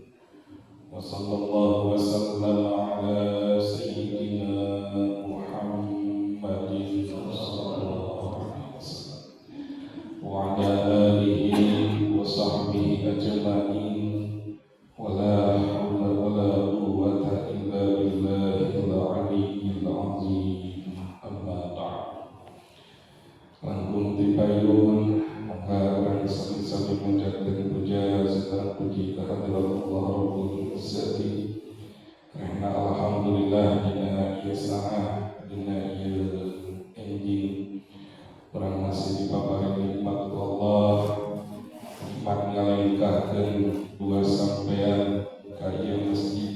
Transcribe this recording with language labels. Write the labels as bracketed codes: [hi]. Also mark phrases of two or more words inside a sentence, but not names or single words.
[ar] وصلى الله وسلم على سيدنا محمد صلى الله عليه وسلم وعلى آله وصحبه أجمعين. ولا حول ولا قوة إلا بالله العلي العظيم. أما بعد. [su] Langkung tipayun maka sami-sami [id] menjadikan puja serta puji kehadirat [ar] الله رب العزة. [su] Karena alhamdulillah dina ieu saha dina ieu enjing urang masih dipabari nikmat ku Allah, nikmat ngalaingkahkeun dua sampean ka ieu masjid.